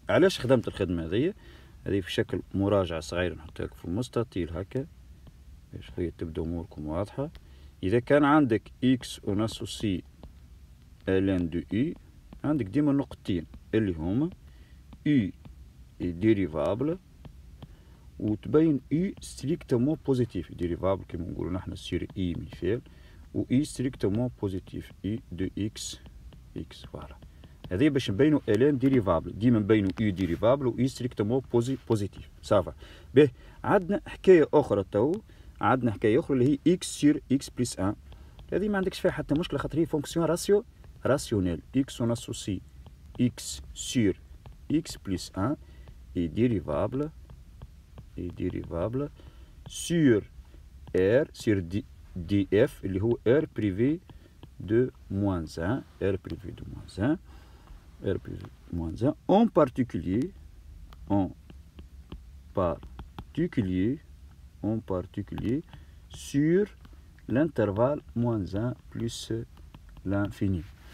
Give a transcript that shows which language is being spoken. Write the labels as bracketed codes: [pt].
[ar] علاش خدمت الخدمة هذيا؟ هذه في شكل مراجعة صغيرة نحطها لك في المستطيل هكا باش هي تبدا أموركم واضحة. إذا كان عندك [fr] x on associe ln de u [ar] عندك ديما نقطتين اللي هما [fr] u est dérivable وتبين u strictement positif. dérivable [ar] كيما نقولو نحنا [fr] sur i مثال و u strictement positif u de x فوالا. [ar] هذه باش نبينو ln dérivable. ديما نبينو u dérivable و u strictement positif. صافا. باهي عندنا حكاية أخرى عندنا حكاية أخرى اللي هي x sur x plus 1. هذه ما عندكش فيها حتى مشكلة خاطر هي فونكسيون rationnelle. [fr] x on associe x sur x plus 1 est dérivable sur r sur df [ar] اللي هو [fr] r privé de moins 1 en particulier sur l'intervalle moins 1 plus l'infini.